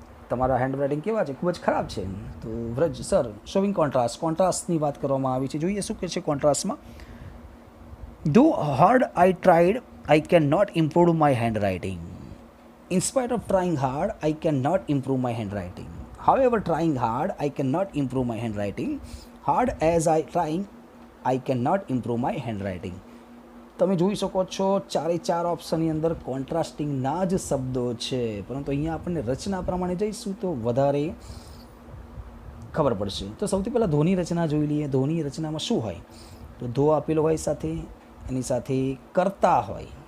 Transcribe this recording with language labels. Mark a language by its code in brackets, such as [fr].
[gu] તમારા hand writing કેવા છે? ખૂબ જ ખરાબ છે. તો વ્રજ સર શોવિંગ કોન્ટ્રાસ્ટની વાત કરવામાં આવી છે. જોઈએ શું કહે છે કોન્ટ્રાસ્ટમાં. [en] Though hard I tried I can not improve my handwriting. In spite of trying hard I can not improve my handwriting. However, trying hard, I cannot improve my handwriting. Hard as I trying, I cannot improve my handwriting. [gu] તમે જોઈ શકો છો ચારે ચાર ઓપ્શનની અંદર કોન્ટ્રાસ્ટિંગના જ શબ્દો છે, પરંતુ અહીંયા આપણને રચના પ્રમાણે જઈશું તો વધારે ખબર પડશે. તો સૌથી પહેલાં ધોની રચના જોઈ લઈએ. ધોની રચનામાં શું હોય? તો ધો આપેલો હોય સાથે, એની સાથે કરતા હોય.